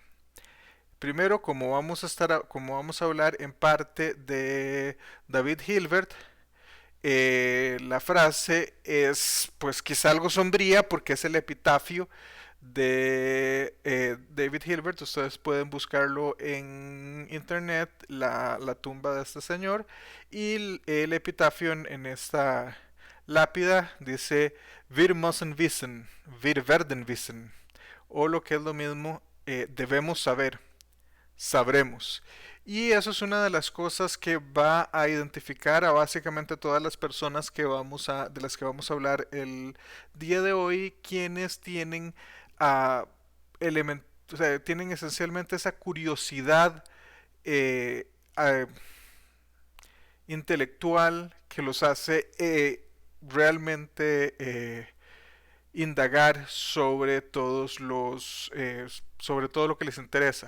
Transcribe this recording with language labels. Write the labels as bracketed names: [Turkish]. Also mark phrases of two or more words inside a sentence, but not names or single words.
[Spanish] Primero, como vamos a hablar en parte de David Hilbert, la frase es pues quizá algo sombría porque es el epitafio de David Hilbert. Ustedes pueden buscarlo en internet, la tumba de este señor, y el epitafio en esta lápida dice [German] Wir müssen wissen, wir werden wissen, [Spanish] o lo que es lo mismo, debemos saber, sabremos. Y eso es una de las cosas que va a identificar a básicamente todas las personas de las que vamos a hablar el día de hoy, quienes tienen ah, o sea, tienen esencialmente esa curiosidad eh, ah, intelectual que los hace realmente indagar sobre todo lo que les interesa.